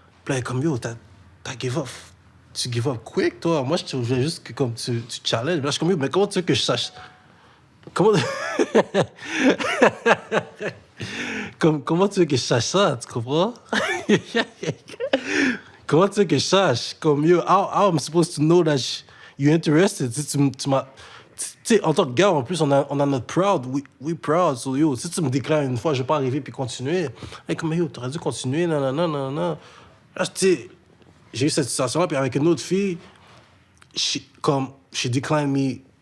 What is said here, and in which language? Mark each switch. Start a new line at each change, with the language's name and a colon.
French: Puis là, elle est comme, yo, t'as give up. Tu
English: give up quick,
French: toi. Moi, je voulais juste que comme tu challenges. Là, je suis comme, yo, mais comment tu veux que je sache... Comment tu veux que je sache ça, tu comprends? Comment tu veux que je sache?
English: Comme, yo, how I'm supposed to know that you're interested?
French: Tu m'as... Tu sais, en tant que gars, en plus, on a notre proud.
English: We proud.
French: So, yo, si tu me déclares une fois, je vais pas arriver puis continuer. Et comme, yo, t'aurais dû continuer, non. Là, tu sais, j'ai eu cette situation-là, puis avec une autre fille,
English: she declined me.